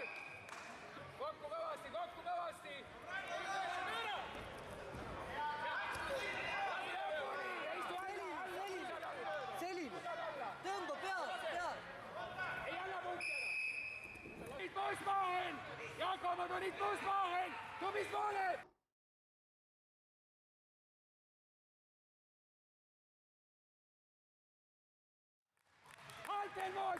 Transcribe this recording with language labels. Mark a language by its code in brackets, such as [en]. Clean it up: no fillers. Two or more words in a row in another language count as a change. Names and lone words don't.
[et] Kokku kõvasti! Selline! Tõmba peale! Ei anna punkti ära! [de] Nicht Buschmachen! Jakob, du nicht Buschmachen! Du bist vorne! Halten muss!